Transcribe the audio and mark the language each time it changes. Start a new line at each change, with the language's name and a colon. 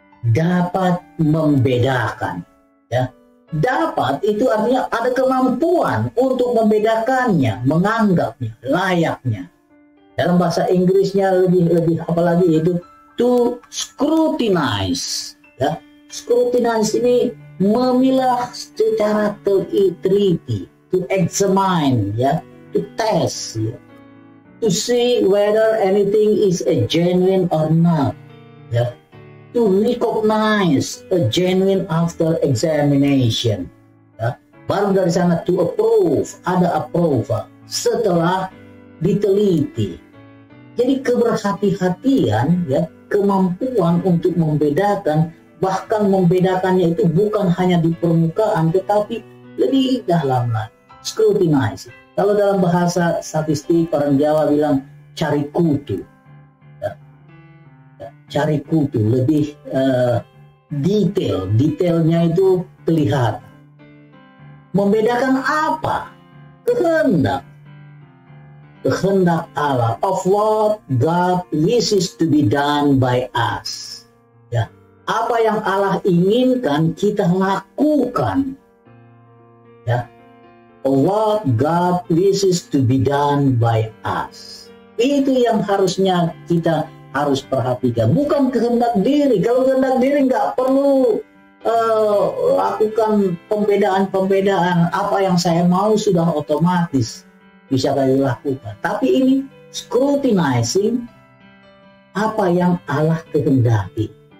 Indonesian: Dapat membedakan. Ya. Dapat itu artinya ada kemampuan untuk membedakannya, menganggapnya, layaknya. Dalam bahasa Inggrisnya lebih apalagi itu
English: to scrutinize.
Indonesian: Ya.
English: Scrutinize
Indonesian: ini memilah secara teliti,
English: to examine, ya, to test, ya, to see whether anything is a genuine or not, ya, to recognize a genuine after examination, ya.
Indonesian: Baru dari sana
English: to approve,
Indonesian: ada approval setelah diteliti. Jadi keberhati-hatian, ya, kemampuan untuk membedakan, bahkan membedakannya itu bukan hanya di permukaan tetapi lebih dalam lagi. Scrutinize. Kalau dalam bahasa statistik orang Jawa bilang cari kutu, ya. Ya, cari kutu lebih detailnya itu kelihatan. Membedakan apa? Kehendak Allah,
English: of what God wishes to be done by us.
Indonesian: Ya, apa yang Allah inginkan kita lakukan.
English: Ya, of what God wishes to be done by us.
Indonesian: Itu yang harusnya kita harus perhatikan. Bukan kehendak diri. Kalau kehendak diri nggak perlu lakukan pembedaan. Apa yang saya mau sudah otomatis bisa kalian lakukan. Tapi ini scrutinizing apa yang Allah kehendaki.